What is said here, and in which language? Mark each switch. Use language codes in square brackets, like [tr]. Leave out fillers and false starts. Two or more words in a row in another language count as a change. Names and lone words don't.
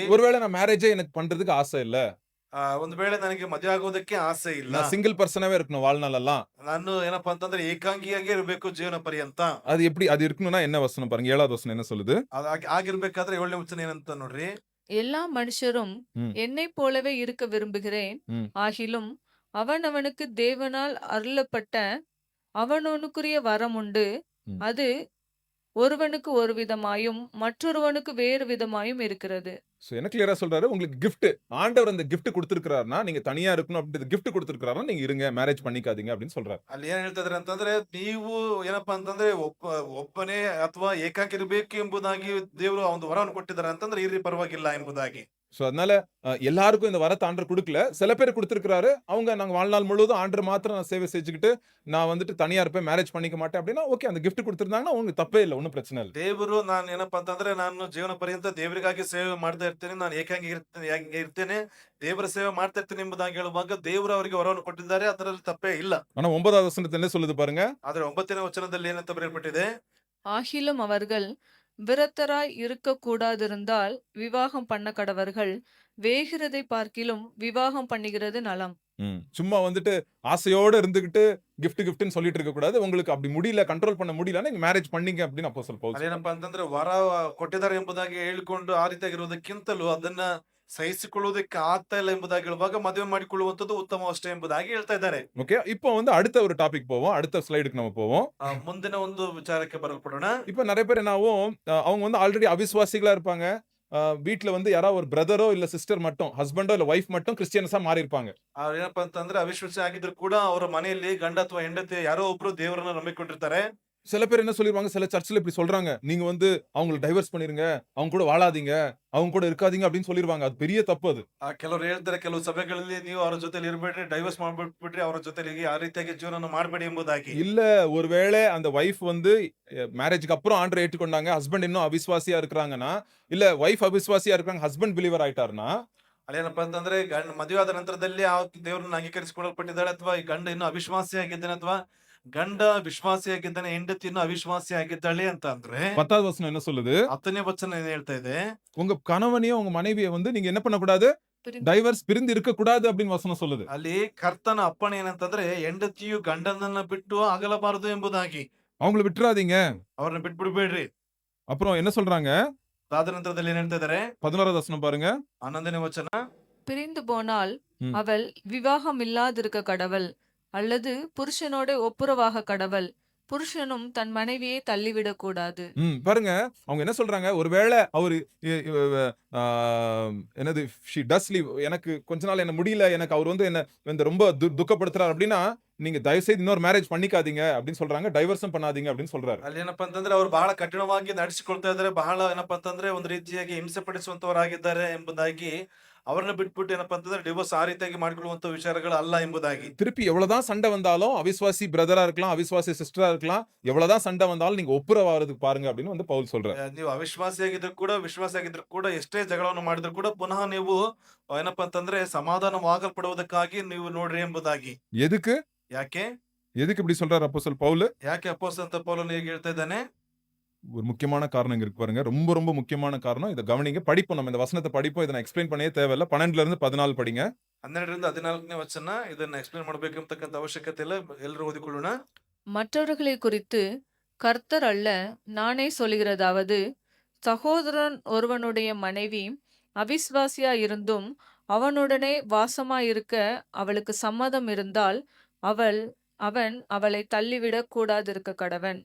[ta] ஒருவேளை நான் மேரேஜே எனக்கு பண்றதுக்கு ஆசை இல்ல, [kn] ಒಂದು ವೇಳೆ ನನಗೆ ಮದುವೆ ಆಗೋದಕ್ಕೆ ಆಸೆ ಇಲ್ಲ, [ta] நான் [en] single personave [ta] இருக்கணும் வாழ்நாள் எல்லாம், [kn] ನಾನು ಏನಪ್ಪಾ ಅಂತಂದ್ರೆ ಏಕಾಂಗಿಯಾಗಿ ಇರಬೇಕು ಜೀವನ ಪರ್ಯಂತ. [ta] அது எப்படி அது இருக்கணும்னா என்ன வசனம் பாருங்க, 7வது வசனம் என்ன சொல்லுது? [kn] ಆಗಿರ್ಬೇಕಾದ್ರೆ 7ನೇ ವಚನ ಏನಂತ ನೋಡ್ರಿ. [ta] எல்லா மனுஷரும் ம். என்னைப் போலவே இருக்க விரும்புகிறேன். ம். ஆகிலும் அவனவனுக்கு தேவனால் அருளப்பட்ட அவனவனுக்குரிய வரம் உண்டு. ம். அது ஒருவனுக்கு ஒரு விதமாயும் மற்றொருவனுக்கு வேறு விதமாயும் இருக்கிறது. சோ என்ன கிளியரா சொல்றாரு, உங்களுக்கு gift, ஆண்டவர் அந்த gift கொடுத்திருக்காருன்னா நீங்க தனியா இருக்கணும் அப்படின்றது gift கொடுத்திருக்காருன்னா நீங்க இருங்க, மேரேஜ் பண்ணிக்காதீங்க அப்படின்னு சொல்றாரு. [kn] ಅಲ್ಲಿ ಏನ್ ಹೇಳ್ತಾ ಇದಾರೆ ಅಂತಂದ್ರೆ, ನೀವು ಏನಪ್ಪಾ ಅಂತಂದ್ರೆ ಒಬ್ಬನೇ ಅಥವಾ ಏಕಾಂಗಿ ಇರಬೇಕು ಎಂಬುದಾಗಿ ದೇವರು ಒಂದು ವರವನ್ನು ಕೊಟ್ಟಿದ್ದಾರೆ ಅಂತಂದ್ರೆ ಇರ್ರಿ ಪರವಾಗಿಲ್ಲ ಎಂಬುದಾಗಿ. [ta] சோ அதனால எல்லாருக்கும் இந்த வரத்தை ஆண்டவர் கொடுக்கல. சில பேர் கொடுத்திருக்காரு. அவங்க நாங்க வாழ்நாள் முழுவதும் ஆண்டவர் மாத்திரம் நான் சேவை செஞ்சுக்கிட்டு நான் வந்துட்டு தனியா இருப்பேன், மேரேஜ் பண்ணிக்க மாட்டேன் அப்படின்னா ஓகே, அந்த gift கொடுத்திருந்தாங்கன்னா உங்களுக்கு தப்பே இல்லை, ஒன்றும் பிரச்சனை இல்லை. [kn] ದೇವರು ನಾನು ಏನಪ್ಪಾ ಅಂತಂದ್ರೆ ನಾನು ಜೀವನ ಪರ್ಯಂತ ದೇವರಿಗಾಗಿ ಸೇವೆ ಮಾಡ್ತಾ ಇರ್ತೇನೆ, ನಾನು ಏಕಾಂಗಿ ಇರ್ತೇನೆ, ದೇವರ ಸೇವೆ ಮಾಡ್ತಾ ಇರ್ತೇನೆ ಎಂಬುದಾಗಿ ಹೇಳುವಾಗ ದೇವರು ಅವರಿಗೆ ವರವನ್ನು ಕೊಟ್ಟಿದ್ದಾರೆ, ಅದರಲ್ಲಿ ತಪ್ಪೇ ಇಲ್ಲ. [ta] ஆனா 9வது வசனத்துல என்ன சொல்லுது பாருங்க, [kn] ಆದ್ರೆ 9ನೇ ವಚನದಲ್ಲಿ ಏನಂತ ಬರೆಯಲ್ಪಟ್ಟಿದೆ, [ta] ஆகிலும் அவர்கள் விரத்தராய் இருக்கக்கூடாதிருந்தால் விவாகம் பண்ண கடவர்கள். வேகிறதை பார்க்கிலும் விவாகம் பண்ணுகிறது நலம். சும்மா வந்துட்டு ஆசையோட இருந்துகிட்டு கிஃப்ட்னு சொல்லிட்டு இருக்க கூடாது. உங்களுக்கு அப்படி முடியல, கண்ட்ரோல் பண்ண முடியலன்னா நீங்க மேரேஜ் பண்ணீங்க அப்படின்னு அப்போஸ்தலன் பவுல் [kn] ಅದೇನಪ್ಪಾ ಅಂತಂದ್ರೆ ವರ ಕೊಟ್ಟಿದ್ದಾರೆ ಎಂಬುದಾಗಿ ಹೇಳಿಕೊಂಡು ಆ ರೀತಿಯಾಗಿರುವುದಕ್ಕಿಂತಲೂ ಅದನ್ನ ಸಹಿಸಿಕೊಳ್ಳುವುದಕ್ಕೆ ಆಗ್ತಾ ಇಲ್ಲ ಎಂಬುದಾಗಿ ಹೇಳುವಾಗ ಮದುವೆ ಮಾಡಿಕೊಳ್ಳುವಂತದ್ದು ಉತ್ತಮವಷ್ಟೇ ಎಂಬುದಾಗಿ ಹೇಳ್ತಾ ಇದ್ದಾರೆ. [ta] ஓகே. இப்போ வந்து அடுத்த ஒரு டாபிக் போவோம். அடுத்த ஸ்லைடுக்கு நம்ம போவோம். [kn] ಮುಂದಿನ ಒಂದು ವಿಚಾರಕ್ಕೆ ಬರಲ್ಪಡೋಣ. [ta] இப்ப நெறைய பேர் என்ன ஆகும், அவங்க வந்து ஆல்ரெடி அவிசுவாசிகளா இருப்பாங்க. வீட்ல வந்து யாராவது ஒரு பிரதரோ இல்ல சிஸ்டர் மட்டும், ஹஸ்பண்டோ இல்ல வைஃப் மட்டும் கிறிஸ்டியன்ஸா மாறியிருப்பாங்க. [kn] ಏನಪ್ಪಾ ಅಂತಂದ್ರೆ ಅವಿಶ್ವಾಸಿ ಆಗಿದ್ರು ಕೂಡ ಅವರ ಮನೆಯಲ್ಲಿ ಗಂಡ ಅಥವಾ ಹೆಂಡತಿ ಯಾರೋ ಒಬ್ರು ದೇವರನ್ನ ನಂಬಿಕೊಂಡಿರ್ತಾರೆ. [ta] சில பேர் என்ன சொல்லிருவாங்க, சில சர்ச்ல இப்படி சொல்றாங்க. நீங்க வந்து அவங்கள டைவர்ஸ் பண்ணிருங்க. அவங்க கூட வாழாதீங்க. அவங்க கூட இருக்காதீங்க அப்படின்னு சொல்லிருவாங்க. அது பெரிய தப்பு அது. [kn] ಕೆಲವರು ಹೇಳ್ತಾರೆ ಕೆಲವು ಸಭೆಗಳಲ್ಲಿ ನೀವು ಅವರ ಜೊತೆಲಿ ಇರಬೇಡ್ರಿ, ಡೈವರ್ಸ್ ಮಾಡ್ಬಿಟ್ಬಿಟ್ರಿ, ಅವರ ಜೊತೆಲಿ ಆ ರೀತಿಯಾಗಿ ಜೀವನ ಮಾಡಬೇಡಿ ಎಂಬುದಾಗಿ. [ta] இல்ல ஒருவேளை அந்த வைஃப் வந்து மேரேஜ்க்கு அப்புறம் ஆண்டவரை ஏற்றுக்கொண்டாங்க. ஹஸ்பண்ட் இன்னும் அவிசுவாசியா இருக்கிறாங்கன்னா, இல்ல வைஃப் அவிசுவாசியா இருக்காங்க, [en] husband believer [ta] ஆயிட்டாருன்னா, [kn] ಅಲ್ಲೇನಪ್ಪಾ ಅಂತಂದ್ರೆ ಮದುವೆ ಆದ ನಂತರದಲ್ಲಿ ಆ ದೇವರನ್ನ ಅಂಗೀಕರಿಸಿಕೊಳ್ಳಲ್ಪಟ್ಟಿದ್ದಾಳೆ ಅಥವಾ ಈ ಗಂಡ ಇನ್ನು ಅವಿಶ್ವಾಸಿಯಾಗಿದ್ದಾನೆ ಅಥವಾ ಗಂಡ ವಿಶ್ವಾಸಿಯಾಗಿದ್ದಾನೆ, ಹೆಂಡತಿ ಇನ್ನು ಅವಿಶ್ವಾಸಿಯಾಗಿದ್ದಾಳೆ ಅಂತ ಅಂದ್ರೆ [ta] 10வது வசனம் என்ன சொல்லுது? [kn] 10ನೇ ವಚನ ಏನ್ ಹೇಳ್ತಾ ಇದೆ? [ta] உங்க கணவனையும் உங்க மனைவியை வந்து நீங்க என்ன பண்ணக்கூடாது? டைவர்ஸ் பிரிந்து இருக்கக்கூடாது அப்படின்னு வசனம் சொல்லுது. [kn] ಅಲ್ಲಿ ಕರ್ತನ ಅಪ್ಪಣೆ ಏನಂತಂದ್ರೆ ಹೆಂಡತಿಯು ಗಂಡನನ್ನ ಬಿಟ್ಟು ಅಗಲಬಾರದು ಎಂಬುದಾಗಿ. [ta] அவங்கள விட்டுறாதீங்க. [kn] ಅವ್ರನ್ನ ಬಿಟ್ಬಿಡ್ಬೇಡ್ರಿ. [ta] அப்புறம் என்ன சொல்றாங்க? [kn] ಅದಾದ ನಂತರದಲ್ಲಿ ಏನ್ ಹೇಳ್ತಾ ಇದಾರೆ? [ta] 11வது வசனம் பாருங்க. [kn] 11ನೇ ವಚನ. [ta] பிரிந்து போனால் ம். அவள் விவாகம் இல்லாதிருக்க கடவள், அல்லது புருஷனோட ஒப்புரவாக கடவள். புருஷனும் தன் மனைவியை தள்ளிவிடக் கூடாது. பாருங்க. அவங்க என்ன சொல்றாங்க? ஒருவேளை அவரு ஆ, என்னது [en] she does leave, [ta] எனக்கு கொஞ்ச நாள் என்ன முடியல, எனக்கு அவர் வந்து என்ன இந்த ரொம்ப துக்கப்படுத்துறாரு அப்படின்னா, நீங்க தயவு செய்து இன்னொரு மேரேஜ் பண்ணிக்காதீங்க அப்படின்னு சொல்றாங்க. டைவர்ஸும் பண்ணாதீங்க அப்படின்னு சொல்றாரு. [kn] ಅಲ್ಲಿ ಏನಪ್ಪಾ ಅಂತಂದ್ರೆ ಅವ್ರು ಬಹಳ ಕಠಿಣವಾಗಿ ನಡೆಸಿಕೊಳ್ತಾ ಇದ್ದಾರೆ. ಬಹಳ ಏನಪ್ಪಾ ಅಂತಂದ್ರೆ ಒಂದು ರೀತಿಯಾಗಿ ಹಿಂಸೆ ಪಡಿಸುವಂತವರಾಗಿದ್ದಾರೆ ಎಂಬುದಾಗಿ ಅವ್ರನ್ನ ಬಿಟ್ಬಿಟ್ಟು ಏನಪ್ಪಾ ಅಂತಂದ್ರೆ ಡಿವೋರ್ಸ್ ಆ ರೀತಿಯಾಗಿ ಮಾಡಿಕೊಳ್ಳುವಂತ ವಿಚಾರಗಳು ಅಲ್ಲ ಎಂಬುದಾಗಿ. [ta] திருப்பி எவ்வளவுதான் சண்டை வந்தாலும், அவிசுவாசி பிரதரா இருக்கலாம், அவிசுவாசி சிஸ்டரா இருக்கலாம், எவ்வளவுதான் சண்டை வந்தாலும் நீங்க ஒப்புரவாகிறதுக்கு பாருங்க அப்படின்னு வந்து பவுல் சொல்றாரு. [kn] ನೀವು ಅವಿಶ್ವಾಸಿಯಾಗಿದ್ರು ಕೂಡ ವಿಶ್ವಾಸಿಯಾಗಿದ್ರು ಕೂಡ ಎಷ್ಟೇ ಜಗಳವನ್ನು ಮಾಡಿದ್ರು ಕೂಡ ಪುನಃ ನೀವು ಏನಪ್ಪಾ ಅಂತಂದ್ರೆ ಸಮಾಧಾನವಾಗಲ್ಪಡುವುದಕ್ಕಾಗಿ ನೀವು ನೋಡ್ರಿ ಎಂಬುದಾಗಿ. [ta] எதுக்கு? [kn] ಯಾಕೆ [ta] எதுக்கு இப்படி சொல்றாரு அப்போஸ்தலன் பவுல்? [kn] ಯಾಕೆ ಅಪೊಸ್ತಲ ಪೌಲನು ಹೀಗೆ ಹೇಳ್ತಾ இದ್ದಾನೆ? [ta] ஒரு முக்கியமான காரணம் இங்க இருக்கு பாருங்க. ரொம்ப ரொம்ப முக்கியமான காரணம். இத கவனிங்க. படிப்போம், நம்ம இந்த வசனத்தை படிப்போம். இத நான் எக்ஸ்பிளைன் பண்ணவே தேவையில்ல. 12ல இருந்து 14 படிங்க. [kn] 12ರಿಂದ 14ನೇ ವಚನ. ಇದನ್ನ ಎಕ್ಸ್ಪ್ಲೇನ್ ಮಾಡಬೇಕಂತಕ್ಕಂತ ಅವಶ್ಯಕತೆ ಇಲ್ಲ. ಎಲ್ಲರೂ ಓದಿಕೊಳ್ಳೋಣ. [ta] மற்றவர்களை குறித்து கர்த்தர் அல்ல, நானே சொல்கிறதாவது, சகோதரன் ஒருவனுடைய மனைவி அவிசுவாசியா இருந்தும் அவனுடனே வாசமாயிருக்க அவளுக்கு சம்மதம் இருந்தால் அவன் அவளை தள்ளிவிடக் கூடாதிருக்க கடவன்.